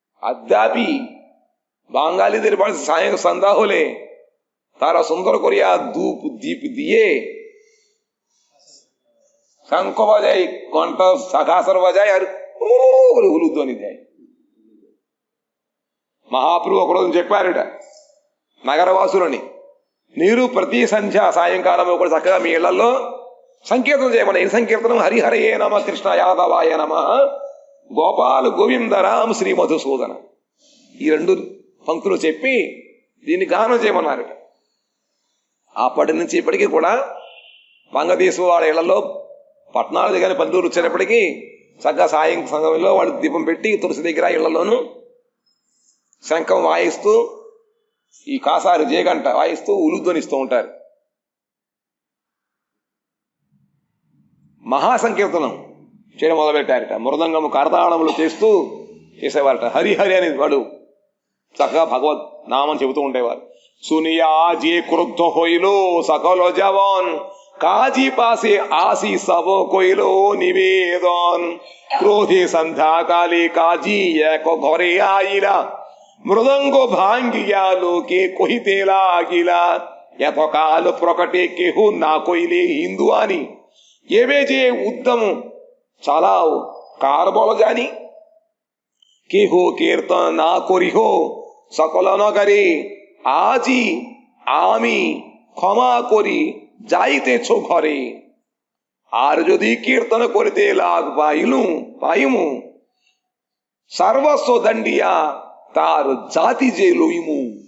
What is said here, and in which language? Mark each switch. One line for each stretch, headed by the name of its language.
Bangla: আদ্যাপি বাঙালিদের বাড়ি সন্ধ্যা হলে তারা সুন্দর করিয়া ধূপ দীপ দিয়ে শঙ্খ বাজায়, কণ্ঠ শাখাসর বাজায় আর হুলুধ্বনি দেয়।
Telugu: మహాప్రభు ఒకరోజు చెప్పారట నగరవాసులని, మీరు ప్రతి సంధ్య సాయంకాలం ఒకటి చక్కగా మీ ఇళ్లలో సంకీర్తనం చేయమని. ఈ సంకీర్తనం
Sanskrit: హరిహరయే నమ కృష్ణ యాదవాయ నమ గోపాల గోవింద రామ్ శ్రీ మధుసూదన
Telugu: ఈ 2 పంక్తులు చెప్పి దీన్ని గానం చేయమన్నారట. అప్పటి నుంచి ఇప్పటికీ కూడా వంగదేశం వాళ్ళ ఇళ్లలో పట్టణాల దగ్గర పల్లెటూరు వచ్చేటప్పటికీ చక్కగా సాయం సమయంలో వాళ్ళు దీపం పెట్టి తులసి దగ్గర ఇళ్లలోనూ శంఖం వాయిస్తూ ఈ కాసారు జేగంట వాయిస్తూ ఉలుధ్వనిస్తూ ఉంటారు. మహాసంకీర్తనం చేయడం మొదలుపెట్టారట. మృదంగము కరతాళములు చేసేవారట. హరిహరి అని వాడు చక్కగా భగవద్ నామం చెబుతూ ఉండేవారు.
Bangla: సునియా జే క్రుద్ధ హోయిలో సకల జవాన్ কাজী পাশে আসি সব কইল নিবেদন ক্রোধে সন্ধ্যাকালে কাজী এক ঘরে আইলা মৃদঙ্গ ভাঙ্গিয়া লোকে কহিতে লাগিলা এতকাল প্রকটে কেহ না কইলে হিন্দু আনি এবে যে উদ্যম চালাও কার বল জানি কেহ কীর্তন না করিহ সকল নগরে আজি আমি ক্ষমা করি যাইতেছ ঘরে আর যদি কীর্তন করিতে লাগ পাইমু সর্বস্ব দণ্ডিয়া তার জাতি যে লইমু